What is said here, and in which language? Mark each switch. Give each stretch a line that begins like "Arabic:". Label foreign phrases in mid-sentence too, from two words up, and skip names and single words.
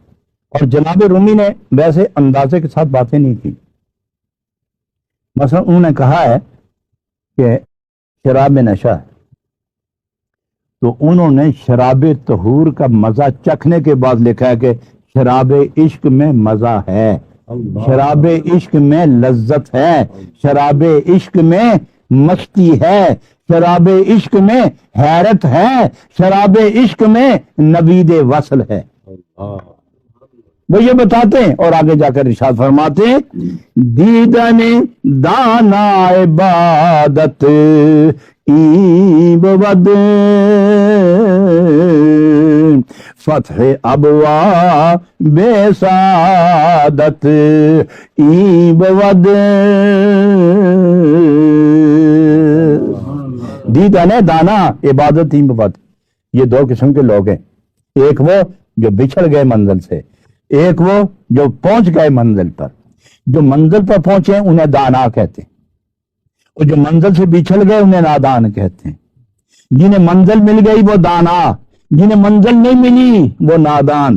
Urdu: اور جناب رومی نے ویسے اندازے کے ساتھ باتیں نہیں کی، مثلا انہوں نے کہا ہے کہ شراب میں نشہ ہے، تو انہوں نے شراب طہور کا مزہ چکھنے کے بعد لکھا ہے کہ شراب عشق میں مزہ ہے، شراب عشق میں لذت ہے، شراب عشق میں مستی ہے، شراب عشق میں حیرت ہے، شراب عشق میں نوید وصل ہے۔ وہ یہ بتاتے ہیں اور آگے جا کر ارشاد فرماتے ہیں،
Persian: دیدن دانا عبادت ای بود فتح ابواب سعادت ای بود۔ دیدن دانا عبادت ای بود،
Urdu: یہ دو قسم کے لوگ ہیں، ایک وہ جو بچھڑ گئے منزل سے، ایک وہ جو پہنچ گئے منزل پر۔ جو منزل پر پہنچے ہیں انہیں دانا کہتے ہیں، اور جو منزل سے بچھڑ گئے انہیں نادان کہتے ہیں۔ جنہیں منزل مل گئی وہ دانا، جنہیں منزل نہیں ملی وہ نادان۔